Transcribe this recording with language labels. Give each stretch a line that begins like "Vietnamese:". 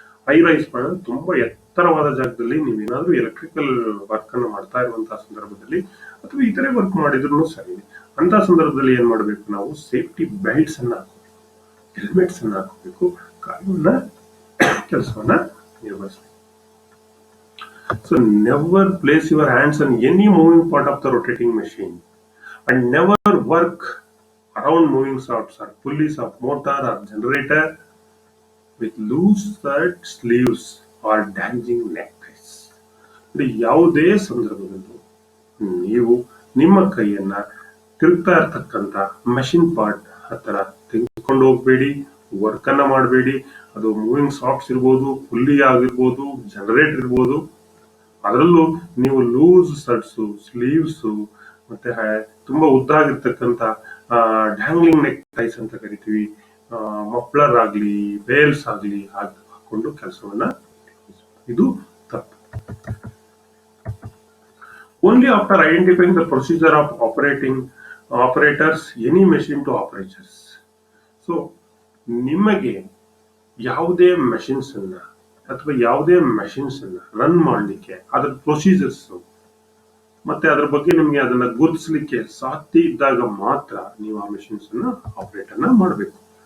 Kannada: High rise point ತುಂಬಾ ಎತ್ತರವಾದ ಜಾಗದಲ್ಲಿ ನೀವೇನಾದ್ರೂ ಎಲೆಕ್ಟ್ರಿಕಲ್ ವರ್ಕ್ ಅನ್ನು ಮಾಡ್ತಾ ಇರುವಂತಹ ಸಂದರ್ಭದಲ್ಲಿ ಅಥವಾ ಇತರೆ ವರ್ಕ್ ಮಾಡಿದ್ರು ಸರಿ, ಅಂತ ಸಂದರ್ಭದಲ್ಲಿ ಏನ್ ಮಾಡಬೇಕು? ನಾವು ಸೇಫ್ಟಿ ಬೆಲ್ಟ್ಸ್ ಅನ್ನ ಹಾಕಬೇಕು, ಹೆಲ್ಮೆಟ್ಸ್ ಅನ್ನ ಹಾಕಬೇಕು, ಕಾನೂನ ಕೆಲಸವನ್ನ ನಿರ್ವಹಿಸಬೇಕು.
English: So never place your hands on any moving part of the rotating machine and never work around moving shafts or pulleys of motor or generator with loose shirt sleeves or dangling neckties.
Kannada: ಯಾವುದೇ ಸಂದರ್ಭದಲ್ಲೂ ನೀವು ನಿಮ್ಮ ಕೈಯನ್ನ ತಿರುಗ್ತಾ ಇರ್ತಕ್ಕಂಥ machine part ಹತ್ರ ತೆಗೆದುಕೊಂಡು ಹೋಗ್ಬೇಡಿ, work ಅನ್ನ ಮಾಡಬೇಡಿ. ಅದು ಮೂವಿಂಗ್ ಸಾಫ್ಟ್ಸ್ ಇರ್ಬೋದು, ಪುಲ್ಲಿ ಆಗಿರ್ಬೋದು, ಜನರೇಟರ್ ಇರ್ಬೋದು. ಅದರಲ್ಲೂ ನೀವು ಲೂಸ್ ಶರ್ಟ್ಸು, ಸ್ಲೀವ್ಸು, ಮತ್ತೆ ತುಂಬಾ ಉದ್ದಾಗಿರ್ತಕ್ಕಂಥ ಡ್ಯಾಂಗ್ಲಿಂಗ್ ನೆಕ್ ಟೈಸ್ ಅಂತ ಕರಿತೀವಿ, ಮಫ್ಲರ್ ಆಗ್ಲಿ, ಬೇಲ್ಸ್ ಆಗ್ಲಿ ಹಾಕೊಂಡು ಕೆಲಸವನ್ನ, ಇದು ತಪ್ಪು.
English: Only after identifying the procedure of operators any machine to operators.
Kannada: So ನಿಮಗೆ ಯಾವುದೇ ಮೆಷಿನ್ಸ್ ಅನ್ನ ಅಥವಾ ಯಾವುದೇ ಮೆಷಿನ್ಸ್ ಅನ್ನ ರನ್ ಮಾಡಲಿಕ್ಕೆ ಅದರ ಪ್ರೊಸೀಜರ್ಸ್ ಮತ್ತೆ ಅದ್ರ ಬಗ್ಗೆ ನಿಮ್ಗೆ ಅದನ್ನ ಗುರುತಿಸಲಿಕ್ಕೆ ಸಾಧ್ಯ ಇದ್ದಾಗ ಮಾತ್ರ ನೀವು ಆ ಮೆಷಿನ್ಸ್ ಅನ್ನ ಆಪರೇಟ್ ಅನ್ನ ಮಾಡಬೇಕು.